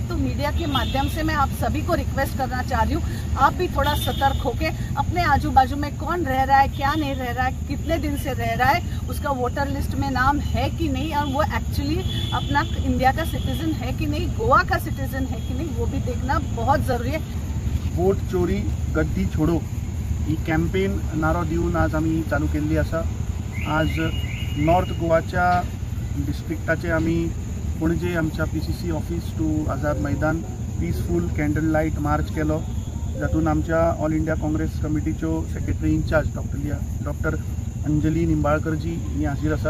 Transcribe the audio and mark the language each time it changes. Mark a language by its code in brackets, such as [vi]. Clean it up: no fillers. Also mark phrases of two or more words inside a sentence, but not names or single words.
[hi] तो मीडिया के माध्यम से मैं आप सभी को रिक्वेस्ट करना चाह रही हूँ, आप भी थोड़ा सतर्क होके अपने आजू बाजू में कौन रह रहा है, क्या नहीं रह रहा है, कितने दिन से रह रहा है, उसका [en] voter list [hi] में नाम है कि नहीं, और वो एक्चुअली अपना इंडिया का सिटीजन है कि नहीं, गोवा का सिटीजन है कि नहीं, वो भी देखना बहुत ज़रूरी है। वोट चोरी गद्दी छोडो [kok] ही कॅम्पेन नारो दिवन आज आम्ही चालू केल्ली आसा। आज नॉर्थ गोवाच्या डिस्ट्रिक्टाचे आम्ही पणजे आमच्या [en] PCC office to Azad Maidan peaceful candle light march [kok] केलो, जातून आमच्या ऑल इंडिया काँग्रेस कमिटीच्यो [en] secretary in-charge [kok] डॉक्टर अंजली निंबाळकरजी ही हाजीर आसात।